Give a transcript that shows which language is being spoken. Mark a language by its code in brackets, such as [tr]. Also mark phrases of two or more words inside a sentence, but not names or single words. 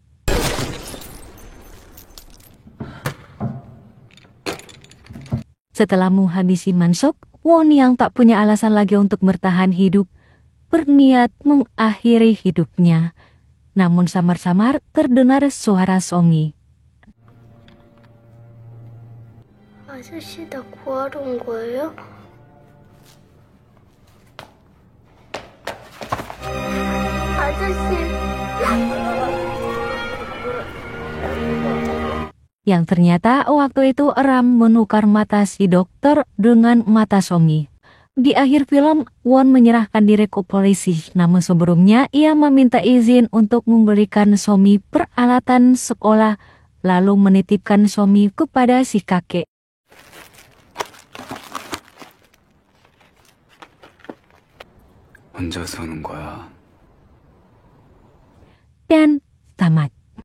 [id] Setelah menghabisi Mansuk, Won yang tak punya alasan lagi untuk bertahan hidup, berniat mengakhiri hidupnya. Namun samar-samar terdengar suara Somi. [ko] 아저씨 나 구하러 온 거예요? 아저씨. [id] Yang ternyata waktu itu Ram menukar mata si dokter dengan mata Somi. Di akhir film, Won menyerahkan diri ke polisi, namun sebelumnya ia meminta izin untuk memberikan Somi peralatan sekolah, lalu menitipkan Somi kepada si kakek. [ko] 혼자 서는 거야. [id] Dan tamat.